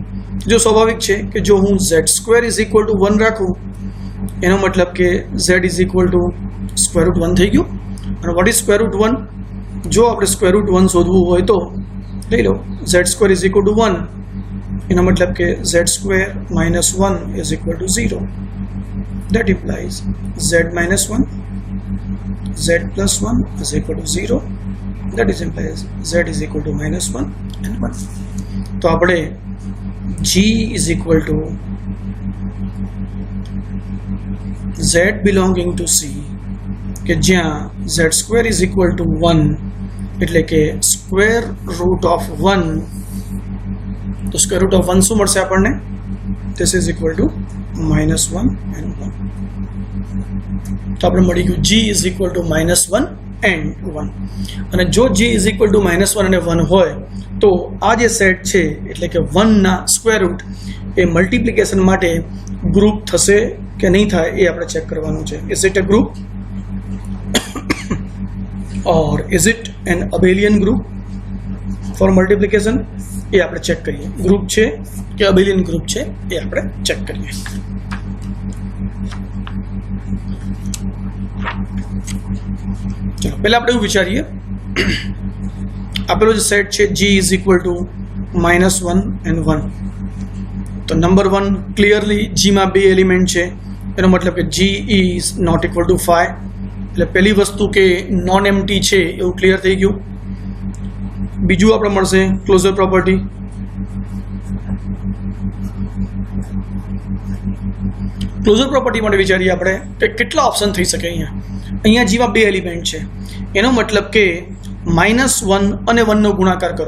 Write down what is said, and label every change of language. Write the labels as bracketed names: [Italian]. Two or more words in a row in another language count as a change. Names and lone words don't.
[Gujarati] જો સ્વાભાવિક છે કે જો હું [English] Z square is equal to 1 [Gujarati] રાખું એનો મતલબ કે [English] Z is equal to square root 1 [Gujarati] થઈ ગયું. [English] અને what is square root 1? [Gujarati] જો આપણે [English] square root 1 [Gujarati] શોધવું હોય તો લઈ લો [English] Z square is equal to 1, [Gujarati] એનો મતલબ કે [English] Z square minus 1 is equal to 0. That implies Z minus 1, Z plus 1 is equal to 0. That is implies Z is equal to minus 1 and 1. [Gujarati] તો આપણે [English] G is equal to Z belonging to C [Gujarati] કે જ્યાં [English] Z square is equal to 1 [Gujarati] એટલે કે [English] square root of 1. [Gujarati] તો [English] square root of 1 [Gujarati] શું મળશે આપણને? [English] This is equal to minus 1 and 1. [Gujarati] તો આપણે મળી ગયું [English] G is equal to minus 1 and 1. [Gujarati] અને જો [English] G is equal to minus 1 [Gujarati] અને 1 હોય તો આ જે સેટ છે એટલે કે 1 ના સ્ક્વેર રૂટ એ મલ્ટિપ્લિકેશન માટે ગ્રુપ થશે કે નહીં થાય એ આપણે ચેક કરવાનું છે. [English] is it a group or is it an abelian group for multiplication? [Gujarati] એ આપણે ચેક કરીએ. ગ્રુપ છે કે [English] abelian group [Gujarati] છે એ આપણે ચેક કરીએ. ચલો પહેલા આપણે એવું વિચારીએ, આપેલો જે સેટ છે [English] G is equal to minus 1 and 1. [Gujarati] તો નંબર 1 ક્લિયરલી G માં 2 એલિમેન્ટ છે, એનો મતલબ કે [English] G is not equal to 5. [Gujarati] એટલે પહેલી વસ્તુ કે [English] non empty [Gujarati] છે એવું ક્લિયર થઈ ગયું. બીજું આપણે મળશે [English] closure property. closure property [Gujarati] માટે વિચારીએ આપણે કે કેટલા ઓપ્શન થઈ શકે. અહીંયા Gમાં 2 એલિમેન્ટ છે, એનો મતલબ કે -1 અને 1 નો ગુણાકાર કરો.